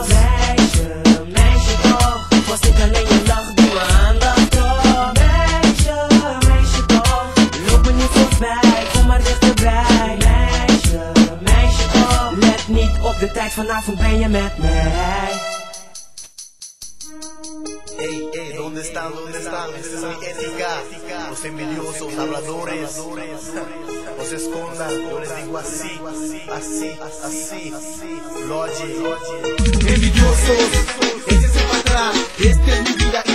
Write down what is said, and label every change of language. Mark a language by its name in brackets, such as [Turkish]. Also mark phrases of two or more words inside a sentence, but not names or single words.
[Dutch] Meisje, meisje toch. Het was niet alleen je lach die mijn aandacht trok. Meisje, meisje toch. Loop me niet voorbij, kom maar dichterbij. Meisje, meisje toch. Let niet op de tijd, vanavond ben je met mij. [Spanish] Ey, ¿dónde están? Esta es mi ética. Los envidiosos, habladores, no se escondan, yo les digo así, así, así. Logic. Envidiosos, échense para atrás, este es mi